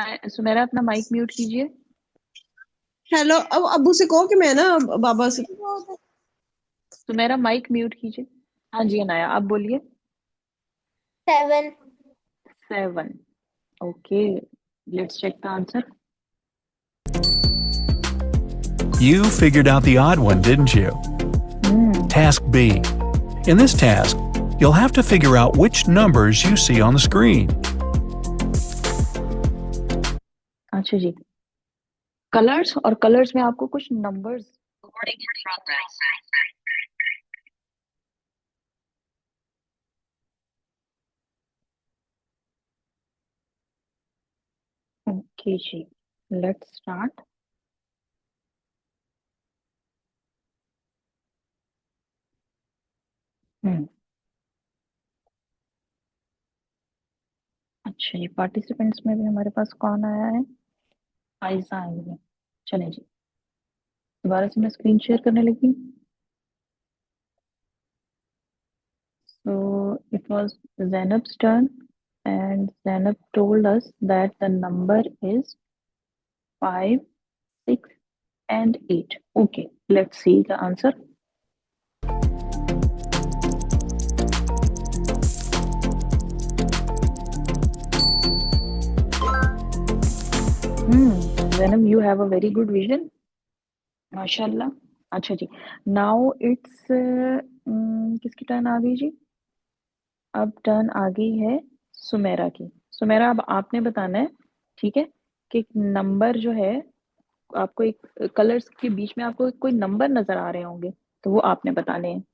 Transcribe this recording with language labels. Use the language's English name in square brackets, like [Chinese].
[Hindi] सुमेरा अपना mic mute कीजिए. Hello, अब अब्बू से कहो कि मैं ना बाबा से. सुमेरा माइक म्यूट कीजिए. हाँ जी अनाया, आप बोलिए. 7. 7. [English] Okay, let's check the answer. You figured out the odd one, didn't you? Task B. In this task, you'll have to figure out which numbers you see on the screen. [Hindi] अच्छा जी, colours और colours में आपको कुछ numbers. [English] Okay जी, let's start. [Hindi] अच्छा जी, participants में भी हमारे पास कौन आया है? फाइजा आई है. चले जी, दोबारा से मैं स्क्रीन शेयर करने लगी. [English] So it was Zainab's turn and Zainab told us that the number is 5, 6 and 8. Okay, let's see the answer. Zainab, you have a very good vision. [Hindi] माशाल्लाह. अच्छा जी, [English] now it's [Hindi] किसकी टर्न आ गई जी? अब turn आ गई है सुमेरा की. सुमेरा अब आपने बताना है, ठीक है, कि नंबर जो है आपको एक कलर्स के बीच में आपको कोई नंबर नजर आ रहे होंगे, तो वो आपने बताने हैं।